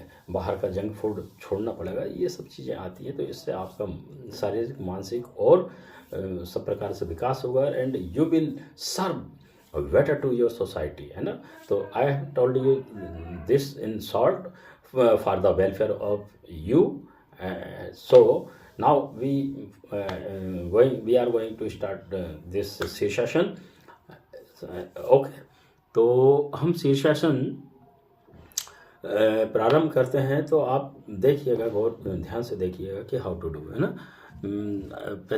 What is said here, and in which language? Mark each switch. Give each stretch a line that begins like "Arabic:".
Hindi: बाहर का junk food छोड़ना पड़ेगा, ये सब चीज़ें आती हैं। तो इससे आपका शारीरिक, मानसिक और सब प्रकार से विकास होगा,
English: and you will serve better to your society,
Hindi: है ना।
English: तो I have told you this in short for the welfare of you. So now we are going to start this shirshasana.
Hindi: Okay, तो हम शीर्षासन प्रारंभ करते हैं। तो आप देखिएगा, बहुत ध्यान से देखिएगा कि
English: how to do,
Hindi: है ना।